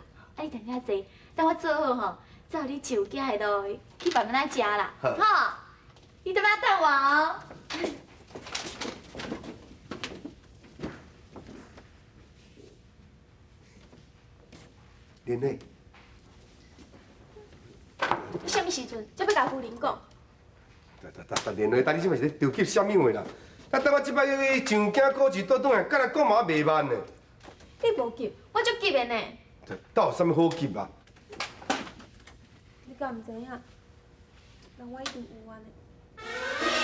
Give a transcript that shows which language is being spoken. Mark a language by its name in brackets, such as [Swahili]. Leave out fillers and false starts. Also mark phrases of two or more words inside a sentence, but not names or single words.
[Min Nan Chinese] 啊，你等下坐，等我做好吼，再互你就寄下落去慢慢来食啦。好。哈，你等下等我哦。莲蕊，你什么时阵才要甲夫人讲？莲蕊，你即摆是咧着急啥物话啦？啊，等我即摆要去上京考试倒转来，敢若讲嘛袂慢呢。你无急，我足急的呢。倒有啥物好急啊？你敢唔知影？人我已经有啊呢。